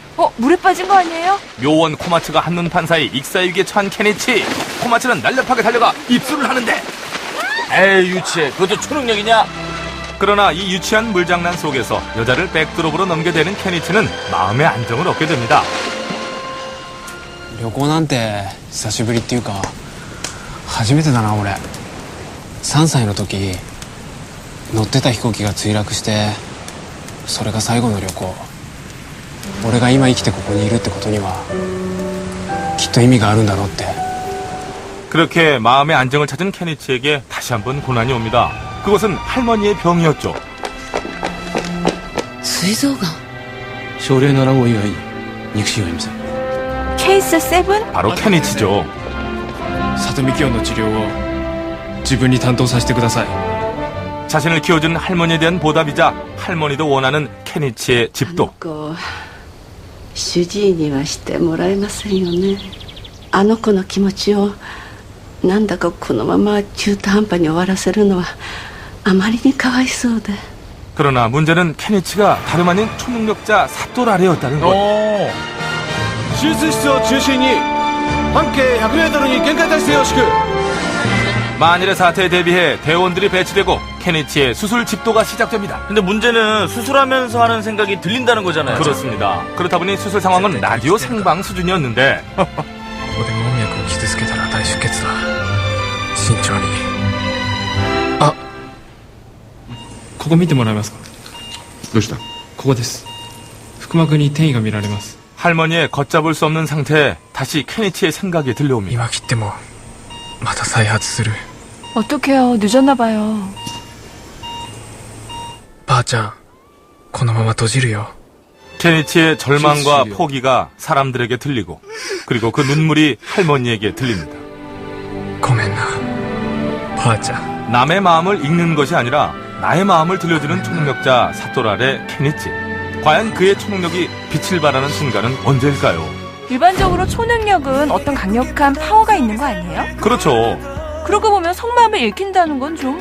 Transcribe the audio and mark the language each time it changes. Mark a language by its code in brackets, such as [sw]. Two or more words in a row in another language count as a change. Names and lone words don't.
[ko] 물에 빠진 거 아니에요? 묘원 코마츠가 한눈판 사이 익사위기에 처한 케니치. 코마츠는 날렵하게 달려가 입술을 하는데 에이 유치해. 그것도 초능력이냐? 그러나 이 유치한 물장난 속에서 여자를 백드롭으로 넘겨대는 케니치는 마음의 안정을 얻게 됩니다. [ja] 旅行なんて久しぶりっていうか初めてだな俺。3歳の時乗ってた飛行機が墜落してそれが最後の旅行。俺が今生きてここにいるってことにはきっと意味があるんだろうって。 [ko] 그렇게 마음의 안정을 찾은 케니치에게 다시 한번 고난이 옵니다. 그것은 할머니의 병이었죠. [ja] 膵臓がん。症例7号以外に肉親はいません。 [ko] 케이스 7? 바로 케니치죠. [ja] 里見京の治療を自分に担当させてください。 [ko] 자신을 키워준 할머니에 대한 보답이자 할머니도 원하는 케니치의 집도. [ja] 主治医にはしてもらえませんよね。あの子の気持ちをなんだかこのまま中途半端に終わらせるのはあまりにかわいそうで。 [ko] 그러나 문제는 케니치가 다름 아닌 초능력자 사토라레였다는 것. [ja] 手術室を中心に半径 100m に限界体制を敷く. [ko] 만일의 사태에 대비해 대원들이 배치되고 케니치의 수술 집도가 시작됩니다. 근데 문제는 수술하면서 하는 생각이 들린다는 거잖아요. 그렇습니다. 그렇다 보니 수술 상황은 라디오 생방 수준이었는데 [ja] ここで門脈を傷つけたら大出血だ。慎重に。あ、ここ見てもらえますか。どうした？ここです。腹膜に転移が見られます。 [ko] 할머니의 걷잡을 수 없는 상태에 다시 케니치의 생각이 들려옵니다. [ja] 今切ってもまた再発する。 [ko] 어떡해요. 늦었나 봐요. [ja] ばあちゃん、このまま閉じるよ。 [ko] 케니치의 절망과 포기가 사람들에게 들리고 그리고 그 눈물이 할머니에게 들립니다. [ja] ごめんな、ばあちゃん。 [ko] 남의 마음을 읽는 것이 아니라 나의 마음을 들려주는 초능력자 사토라레 케니치. 과연 그의 초능력이 빛을 발하는 순간은 언제일까요? 일반적으로 초능력은 어떤 강력한 파워가 있는 거 아니에요? 그렇죠. 그러고 보면 속마음을 읽힌다는 건 좀...